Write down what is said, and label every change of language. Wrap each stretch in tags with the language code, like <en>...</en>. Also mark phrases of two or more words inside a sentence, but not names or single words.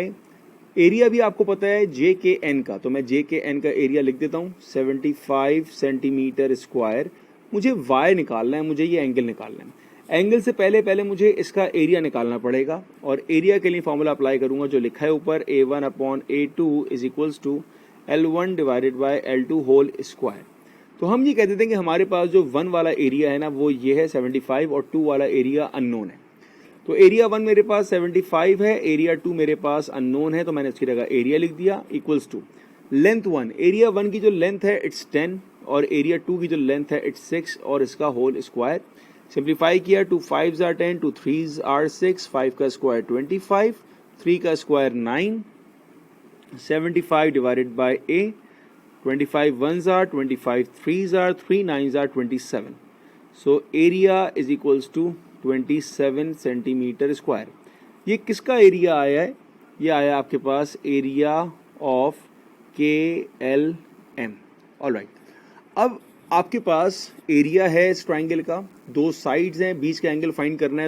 <hi>एरिया भी आपको पता है JKN का, तो मैं JKN का एरिया लिख देता हूँ 75</hi> <en>centimeter square.</en> <hi>मुझे Y निकालना है, मुझे ये एंगल निकालना है। एंगल से पहले मुझे इसका एरिया निकालना पड़ेगा और एरिया के लिए</hi> <en>formula apply</en> <hi>करूंगा जो लिखा है ऊपर</hi> <en>A1/A2 is equals to L1 divided by L2 whole square.</en> <hi>तो हम ये कह देते हैं कि हमारे पास जो 1 वाला एरिया है ना वो ये है 75 और 2 वाला</hi> <en>area unknown</en> <hi>है। तो एरिया 1 मेरे पास 75 है, एरिया 2 मेरे पास अननोन है, तो मैंने उसकी जगह एरिया लिख दिया</hi> <en>equals to length</en> <hi>1। एरिया 1 की जो लेंथ है इट्स 10 और एरिया 2 की जो लेंथ है इट्स 6 और इसका</hi> <en>whole square.</en> <hi>सिंप्लीफाई किया,</hi> <en>2 5s are 10, 2 3s are 6,</en> <hi>5 का स्क्वायर 25, 3 का स्क्वायर 9, 75</hi> <en>divided by</en> <hi>A,</hi> <en>25 1s are 25, 3s are 3, 9s are 27। So area is equals to 27 centimeter square. ये किसका एरिया आया है? ये आया आपके पास area of KLM. ऑलराइट, अब आपके पास एरिया है इस ट्राइंगल का, दो साइड्स हैं, बीच का angle find करना है।</en>